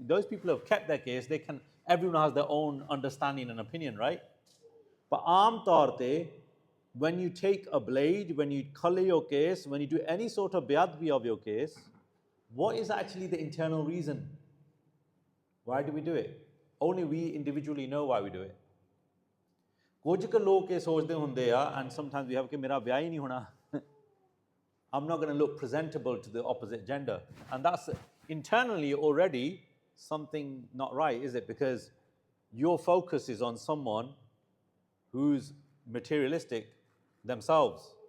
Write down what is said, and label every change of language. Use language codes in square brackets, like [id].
[en] Those people who have kept their case, everyone has their own understanding and opinion, right? But [pa] aam taur te, [en] when you take a blade, when you color your case, when you do any sort of beadbi of your case, what is actually the internal reason? Why do we do it? Only we individually know why we do it. [pa] ਕੁਝ ਕੁ ਲੋਕ ਇਹ ਸੋਚਦੇ ਹੁੰਦੇ ਆ [en] and sometimes we have [pa] ਕਿ ਮੇਰਾ ਵਿਆਹ ਹੀ ਨਹੀਂ ਹੋਣਾ. [en] I'm not going to look presentable to the opposite gender. And that's internally already something not right, is it? Because your focus is on someone who's materialistic themselves.